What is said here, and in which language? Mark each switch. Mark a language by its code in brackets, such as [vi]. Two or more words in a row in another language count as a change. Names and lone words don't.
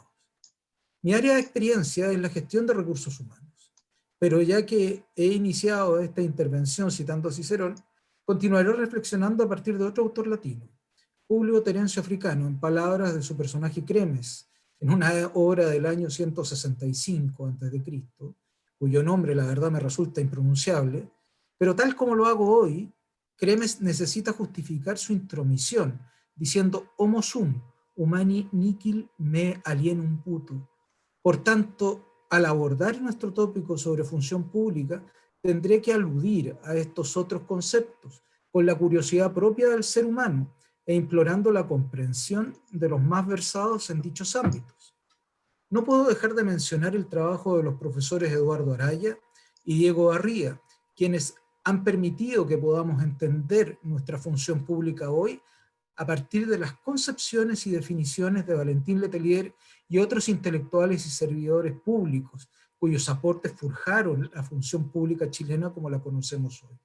[es] Mi área de experiencia es la gestión de recursos humanos, pero ya que he iniciado esta intervención citando a Cicerón, continuaré reflexionando a partir de otro autor latino, Publio Terencio Africano, en palabras de su personaje Cremes, en una obra del año 165 a.C., cuyo nombre la verdad me resulta impronunciable, pero tal como lo hago hoy, Cremes necesita justificar su intromisión, diciendo [la] homo sum, humani nihil me alienum puto. [es] Por tanto, al abordar nuestro tópico sobre función pública, tendré que aludir a estos otros conceptos, con la curiosidad propia del ser humano, e implorando la comprensión de los más versados en dichos ámbitos. No puedo dejar de mencionar el trabajo de los profesores Eduardo Araya y Diego Barría, quienes han permitido que podamos entender nuestra función pública hoy a partir de las concepciones y definiciones de Valentín Letelier y otros intelectuales y servidores públicos, cuyos aportes forjaron la función pública chilena como la conocemos hoy.